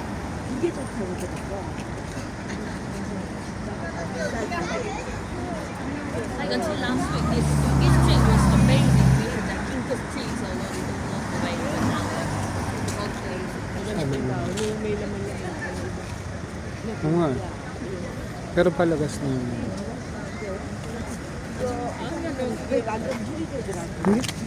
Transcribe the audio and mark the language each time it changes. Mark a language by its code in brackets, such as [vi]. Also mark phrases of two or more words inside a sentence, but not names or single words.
[ko] 이게 좋다고 그러더라고요. [en] Like until last week, this trip was amazing. We had that king of trees all over the way, but now [tl] may laman yan. Oo nga. Pero palagas na yun. [ko] 왜 완전 물이 되더라고요. [tl] Hindi.